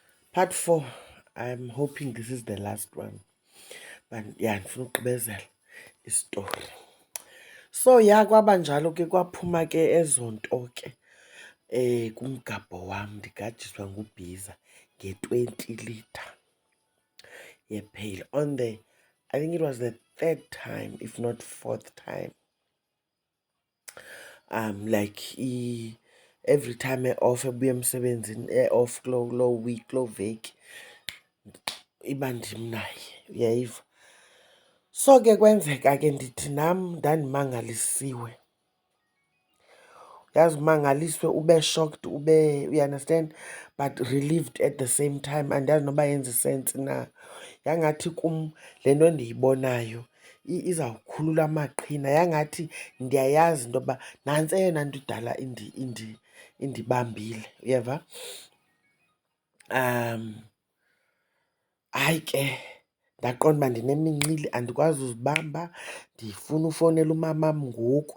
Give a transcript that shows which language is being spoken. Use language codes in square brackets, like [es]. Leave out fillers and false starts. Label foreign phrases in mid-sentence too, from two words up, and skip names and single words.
[en] Part 4. I'm hoping this is the last one. But yeah, [xh] ndifuna ukugqibezela isitori. So ya kwaba njalo ke kwaphuma ke ezo nto ke kumgabho wam ndigajiswa ngubhiza nge-20 litre yepheyile [en] on the, I think it was the third time, if not fourth time. Like every time off [xh] ebuya emsebenzini off kuloo week, kuloo veki iba ndim naye, uyayiva. So ke kwenzeka ke ndithi nam ndandimangalisiwe. Yazi umangaliswe ube [en] shocked, you understand, but relieved at the same time. [xh] Andazi noba yenza sense na. Yangathi kum le nto ndiyibonayo izawukhulula amaqhina. Yangathi ndiyayazi into yoba nantsi eyona nto idala indibambile, uyeva. Hayi ke ndaqonda uba ndinemincili, andikwazi uzibamba, ndifuna ufowunela umamam ngoku.